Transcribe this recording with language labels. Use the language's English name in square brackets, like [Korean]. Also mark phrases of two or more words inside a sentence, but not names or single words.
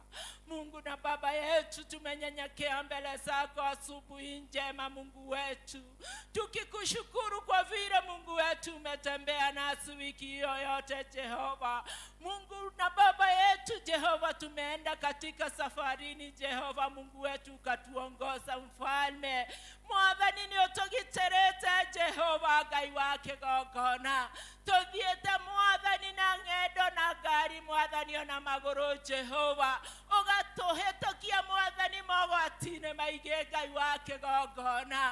[Swahili] Mungu na Baba yetu, tumenyenyekea mbele zako asubuhi njema Mungu wetu, tukikushukuru kwa vile Mungu wetu umetembea nasi wiki yote Jehova. Mungu na Baba yetu Jehova, tumeenda katika safarini Jehova Mungu wetu, ukatuongoza mfalme Mwathani. [Kikuyu] Ni utugiterete Jehova Ngai wa kĩgongona, tuthiĩte Mwathani na ng'endo na ngari Mwathani ona magũrũ Jehova, ũgatũhĩtũkia Mwathani mogwati-inĩ maingĩ Ngai wa kĩgongona.